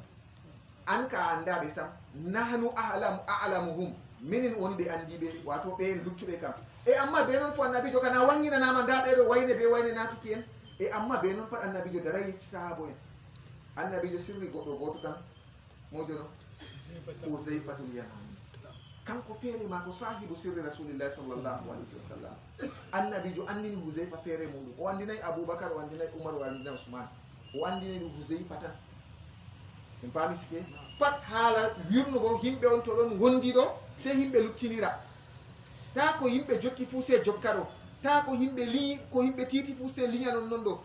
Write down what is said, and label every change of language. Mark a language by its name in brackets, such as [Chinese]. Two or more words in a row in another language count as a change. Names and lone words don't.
[Fula] An ka andaɓe sam, [Arabic] nahnu a'lamuhum, [Fula] minin woni ɓe andiɓe wato ɓe en luttuɓe kam. E amma be noon fo annabijo kana wanginanama nda ɓeɗo wayne be wayne nafiki en. E amma be noon pat annabijo dara yecci sahabo en. Annabijo sirri goɗɗo goto tan mojono Huzaifatul Yamani, kanko feere mako [Arabic] sahibu sirri rasulillahi sallallahu alaihi wasallam. [Fula] Annabijo andini Huzaifa feere muɗum, o andinayi Abubakar, o andinayi Umar, o andinayi Usman, o andinayi ɗum Huzaifa tan. En paami sike pat haala wirnugo yimɓe on to ɗon wondi ɗo sey yimɓe luttinira. Ta ko yimɓe jokki fuu sey jokka ɗo, ta ko yimɓe li ko yimɓe titi fuu sey liña non ɗo.